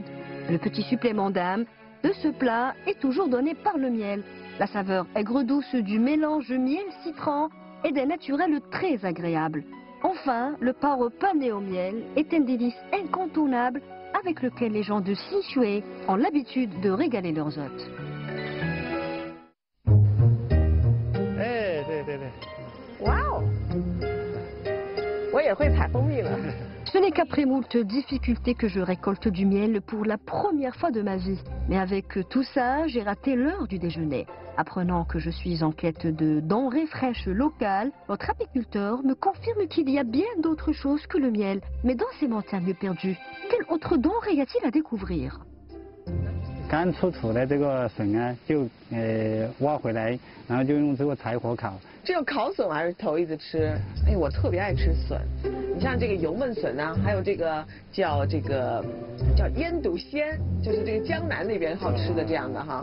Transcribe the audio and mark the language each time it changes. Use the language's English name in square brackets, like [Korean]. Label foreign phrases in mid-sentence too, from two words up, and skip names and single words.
[French] Le petit supplément d'âme de ce plat est toujours donné par le miel. La saveur aigre-douce du mélange miel-citron est d'un naturel très agréable. Enfin, le porc pané au miel est un délice incontournable avec lequel les gens de Sichuan ont l'habitude de régaler leurs hôtes. [Chinese] 哇哦，我也会采蜂蜜了。 [French] Ce n'est qu'après moult difficultés que je récolte du miel pour la première fois de ma vie. Mais avec tout ça, j'ai raté l'heure du déjeuner. Apprenant que je suis en quête de denrées fraîches locales, notre apiculteur me confirme qu'il y a bien d'autres choses que le miel. Mais dans ces montagnes perdues, quelle autre denrée y a-t-il à découvrir? [Chinese] 刚出土的这个笋啊，就挖回来，然后就用这个柴火烤。这个烤笋我还是头一次吃，哎，我特别爱吃笋。你像这个油焖笋啊，还有这个叫腌笃鲜，就是这个江南那边好吃的这样的哈。